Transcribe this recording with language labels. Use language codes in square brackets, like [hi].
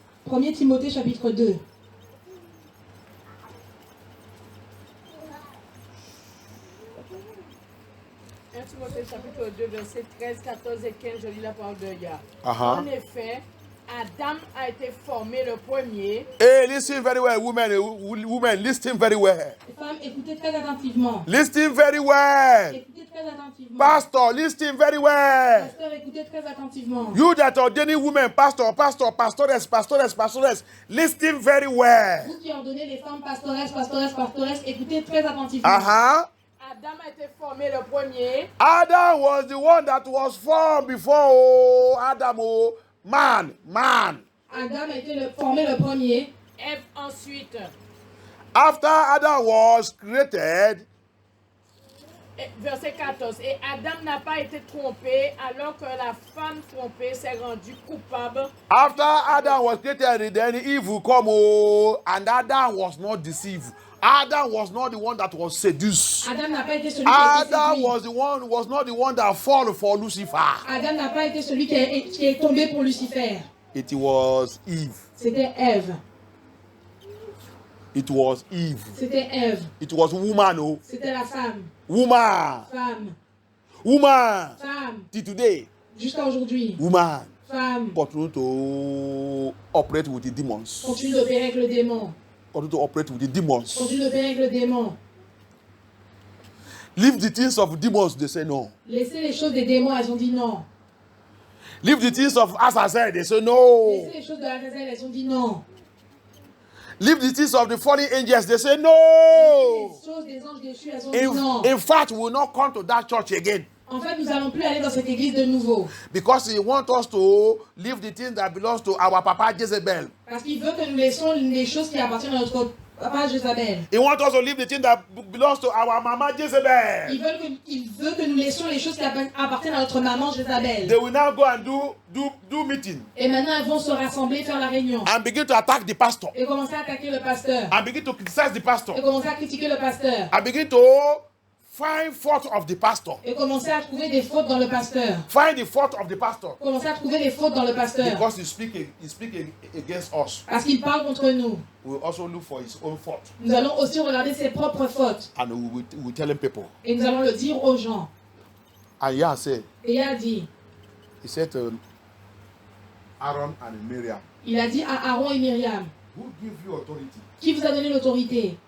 [fr] 1 Timothée chapitre 2. Timothée chapitre 2, versets 13, 14 et 15, je lis la parole de Yah. Uh-huh. En effet, Adam a été formé le premier. [en] Hey, listen very well, women, listen very well. [fr] Les femmes, écoutez très attentivement. [en] Listen very well. [fr] Écoutez très attentivement. [en] Pastor, listen very well. [fr] Pasteur, écoutez très attentivement. [en] You that ordaining women, pastoress, listen very well. [fr] Vous qui ordonnez les femmes pastoresses, écoutez très attentivement. Uh-huh. Adam a été formé le premier. [en] Adam was the one that was formed before Adam, man. [fr] Adam a été formé le premier. Ève ensuite. [en] After Adam was created, [fr] Verset 14. Et Adam n'a pas été trompé alors que la femme trompée s'est rendue coupable. [en] after Adam was created, then evil come, and Adam was not deceived. Adam was not the one that was seduced. [fr] Adam n'a pas été celui qui a été [en] Adam [fr] séduit. [en] was not the one that fall for Lucifer. [fr] Adam n'a pas été celui qui est tombé pour Lucifer. [en] It was Eve. [fr] C'était Ève. [en] It was Eve. [fr] C'était Ève. [en] It was woman, [fr] C'était la femme. [en] woman, [fr] Femme. [en] woman. [fr] Femme. [en] Till today, [fr] Jusqu'à aujourd'hui. [en] woman [fr] Femme. [en] continue to operate with the demons. [fr] Continue d'opérer avec le démon. [en] Continue to operate with the demons. [fr] Continue d'opérer avec le démon. [en] Leave the things of demons, they say no. [fr] Laissez les choses des démons, elles ont dit non. [en] Leave the things of Azazel, they say [fr] Laissez [en] no. [fr] les choses de la Azazel, elles ont dit non. [en] Leave the things of the fallen angels, they say [fr] Les [en] no. [fr] choses des anges déchus, elles ont dit non. [en] In fact, we will not come to that church again [fr] En fait, nous n'allons plus aller dans cette église de nouveau. [en] because he wants us to leave the things that belongs to our papa Jezebel. [fr] Parce qu'il veut que nous laissions les choses qui appartiennent à notre papa Jézabel. [en] He wants us to leave the things that belongs to our mama Jezebel. [fr] Il veut que nous laissions les choses qui appartiennent à notre maman Jézabel. [en] They will now go and do meeting [fr] Et maintenant, elles vont se rassembler, faire la réunion. [en] and begin to attack the pastor [fr] Et commencer à attaquer le pasteur. [en] and begin to criticize the pastor [fr] Et commencer à critiquer le pasteur. [en] and begin to find fault of the pastor. [fr] Et commencer à trouver des fautes dans le pasteur. [en] Find the fault of the pastor [fr] Commencer à trouver des fautes dans le pasteur. [en] because he speak against us. [fr] Parce qu'il parle contre nous. [en] We will also look for his own fault [fr] Nous allons aussi regarder ses propres fautes. [en] and we will tell people. [fr] Et nous allons le dire aux gens. [en] And Yah said, [fr] Et il a dit, [en] he said to Aaron and Miriam, [fr] il a dit à Aaron et Myriam, [en] who give you authority [fr] qui vous a donné l'autorité